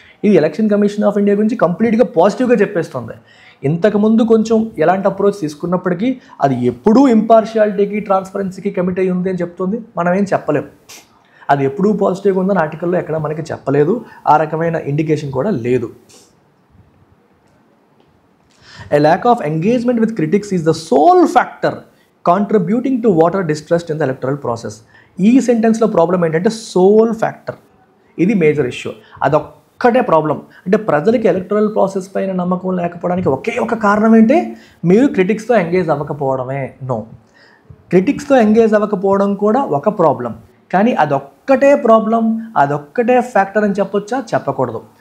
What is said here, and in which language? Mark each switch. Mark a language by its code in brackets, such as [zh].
[te] ఇది election commission of India గురించి కంప్లీట్గా పాజిటివ్గా చెప్పేస్తుంది. ఇంతకుముందు కొంచెం ఎలాంటి అప్రోచ్ తీసుకున్నప్పటికీ అది ఎప్పుడూ ఇంపార్షియాలిటీకి, ట్రాన్స్పరెన్సీకి కమిట్ అయ్యి ఉంది అని చెప్తుంది. మనం ఏం చెప్పలేం, అది ఎప్పుడూ పాజిటివ్గా ఉందని ఆర్టికల్లో ఎక్కడ మనకి చెప్పలేదు, ఆ రకమైన ఇండికేషన్ కూడా లేదు. [en] A lack of engagement with critics is the sole factor contributing to voter distrust in the electoral process. [te] ఈ సెంటెన్స్లో ప్రాబ్లం ఏంటంటే సోల్ ఫ్యాక్టర్, ఇది మేజర్ ఇష్యూ. అదొక్కటే ప్రాబ్లం. అంటే ప్రజలకి ఎలక్టరల్ ప్రాసెస్ పైన నమ్మకం లేకపోవడానికి ఒకే ఒక కారణం ఏంటి, మీరు క్రిటిక్స్తో ఎంగేజ్ అవ్వకపోవడమే. నో, క్రిటిక్స్తో ఎంగేజ్ అవ్వకపోవడం కూడా ఒక ప్రాబ్లం, కానీ అదొక్కటే ప్రాబ్లం, అదొక్కటే ఫ్యాక్టర్ అని చెప్పొచ్చా? చెప్పకూడదు.